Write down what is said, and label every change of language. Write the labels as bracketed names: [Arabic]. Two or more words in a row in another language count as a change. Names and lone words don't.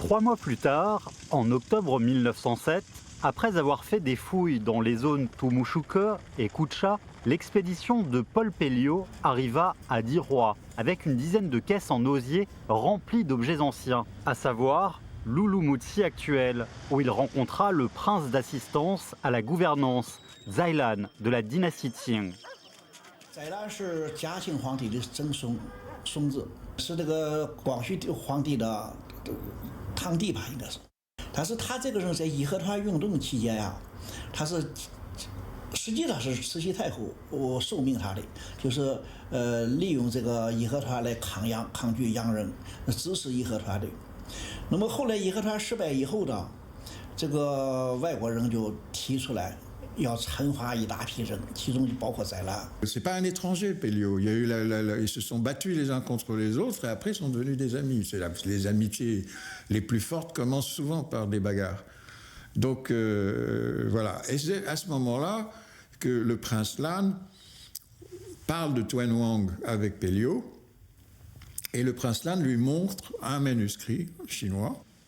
[French] 3 mois plus tard, en octobre 1907, après avoir fait des fouilles dans les zones Tumushuke et Kucha, l'expédition de Paul Pelliot arriva à Diroy avec une dizaine de caisses en osier remplies d'objets anciens, à savoir l'Ulumutsi actuel, où il rencontra le prince d'assistance à la gouvernance, Zailan, de la dynastie Qing. [Chinese] 载兰是嘉庆皇帝的曾孙子，是这个光绪皇帝的堂弟吧，应该是。但是他这个人在义和团运动期间呀，他是实际上是慈禧太后授命他的，就是利用这个义和团来抗拒洋人，支持义和团的。那么后来义和团失败以后呢，这个外国人就提出来。要惩罚一大批人，其中就包括载兰。 [French] C'est pas un étranger, Pelliot. Il y a eu ils se sont battus les uns contre les autres et après ils sont devenus des amis. Les amitiés les plus fortes commencent souvent par des bagarres. Donc voilà. Et c'est à ce moment-là que le prince Lan parle de Tuan Wang avec Pelliot et le prince Lan lui montre un manuscrit chinois.